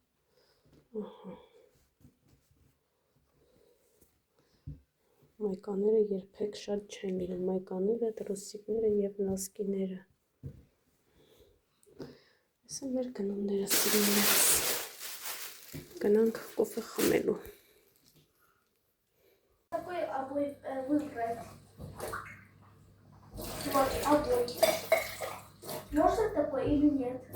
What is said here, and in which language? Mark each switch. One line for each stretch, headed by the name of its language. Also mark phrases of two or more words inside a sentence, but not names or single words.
Armenian: Մայկաները երբեք շատ չեն լինում, մայկաները, տրուսիկները և նոսկիները։ Ես եմ մեր գնումները սիրումներս։ Գնանք կոֆե խմելու։
Russian: Какой обои выбрать? Вот, обои. Можно такой или нет?